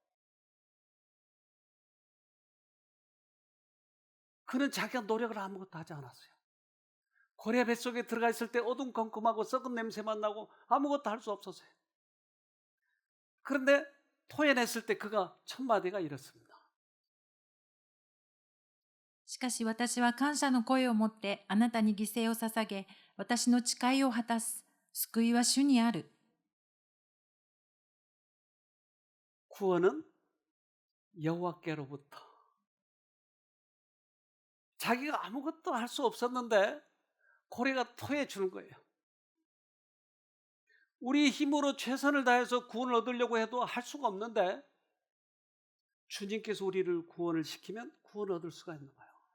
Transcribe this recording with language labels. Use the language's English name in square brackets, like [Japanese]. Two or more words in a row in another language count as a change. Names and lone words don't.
[Korean] 그는 자기가 노력을 아무것도 하지 않았어요. 고래 뱃속에 들어가 있을 때 어둠컴컴하고 썩은 냄새만 나고 아무것도 할 수 없었어요. 그런데 토해냈을 때 그가 첫 마디가 이렇습니다. [Japanese] しかし私は感謝の声を持ってあなたに犠牲を捧げ、私の誓いを果たす。救いは主にある。 [Korean] 구원은 여호와께로부터. 자기가 아무것도 할 수 없었는데 고래가 토해 주는 거예요. 우리 힘으로 최선을 다해서 구원을 얻으려고 해도 할 수가 없는데 주님께서 우리를 구원을 시키면 구원을 얻을 수가 있는 거예요.